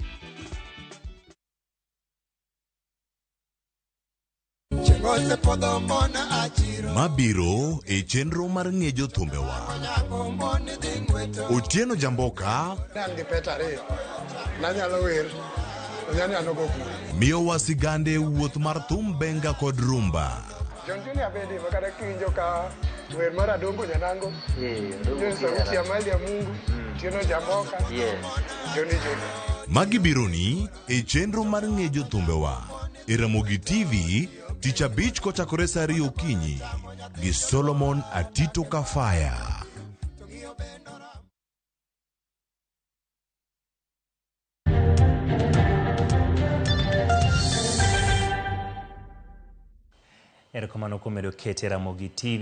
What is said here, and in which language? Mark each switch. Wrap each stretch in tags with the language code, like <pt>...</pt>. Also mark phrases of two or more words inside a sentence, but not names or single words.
<luo>Mabiro e chenro mar ng'ejo thumbewa. Otieno Jamboka miyo wasigande wuoth mar thum benga kod rumba. Junior bedi makada kinjo ka wer mara dongo nyanango.</luo> <sw>Sauti ya mali ya Mungu.</sw> <luo>Otieno Jamboka. Joni. Magi bironi e chenro mar ng'ejo thumbewa e Ramogi TV tich abich kochakore saa 2 okinyi gi Solomon Atito Kafaya. Erokamano kuom medo kete Ramogi TV.</luo>